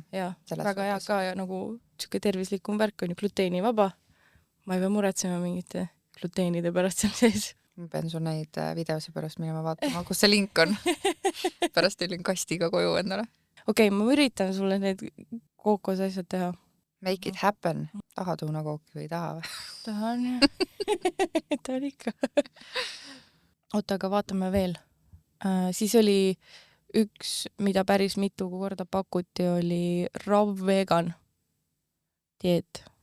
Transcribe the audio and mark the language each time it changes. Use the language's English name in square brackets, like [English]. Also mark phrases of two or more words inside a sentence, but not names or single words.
[Estonian] Jaa, väga hea ka ja nagu siuke tervislikum värk on ju gluteenivaba. Ma ei pea muretsema mingite gluteenide pärast seal sees. Ma pean sul neid videosi pärast minema vaatama, kus see link on. Pärast tellin kastiga koju endale. Okei, ma üritan sulle need kookose asjad teha. [English] Make it happen. [Estonian] Tahad õunakooki või ei taha või? Tahan jah. Tahan ikka. Oota, aga vaatame veel. Siis oli üks, mida päris mitu korda pakuti, oli [English] raw vegan [Estonian] dieet.